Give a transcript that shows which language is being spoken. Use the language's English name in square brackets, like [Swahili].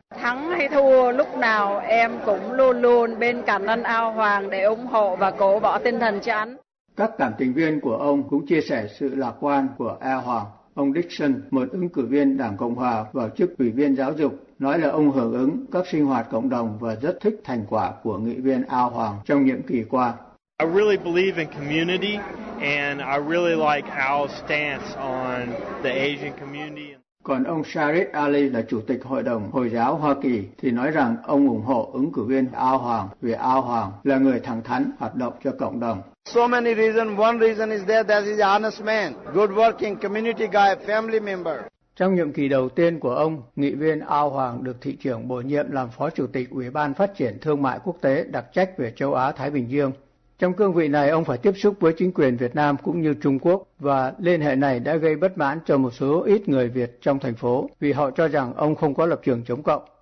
[Vietnamese] Thắng hay thua, lúc nào em cũng luôn luôn bên cạnh anh Ao Hoàng để ủng hộ và cổ vũ tinh thần cho anh. Các cảm tình viên của ông cũng chia sẻ sự lạc quan của Ao Hoàng. Ông Dixon, một ứng cử viên Đảng Cộng Hòa vào chức ủy viên giáo dục, nói là ông hưởng ứng các sinh hoạt cộng đồng và rất thích thành quả của nghị viên Ao Hoàng trong nhiệm kỳ qua. [English] I really believe in community and I really like Al's stance on the Asian community. [Vietnamese] Còn ông Sharif Ali là chủ tịch Hội đồng Hồi giáo Hoa Kỳ thì nói rằng ông ủng hộ ứng cử viên Ao Hoàng vì Ao Hoàng là người thẳng thắn hoạt động cho cộng đồng. [English] So many reasons. One reason is that he's an honest man, good working community guy, family member. [Vietnamese] Trong nhiệm kỳ đầu tiên của ông, nghị viên Ao Hoàng được thị trưởng bổ nhiệm làm phó chủ tịch Ủy ban Phát triển Thương mại Quốc tế đặc trách về châu Á-Thái Bình Dương. Trong cương vị này, ông phải tiếp xúc với chính quyền Việt Nam cũng như Trung Quốc và liên hệ này đã gây bất mãn cho một số ít người Việt trong thành phố vì họ cho rằng ông không có lập trường chống cộng.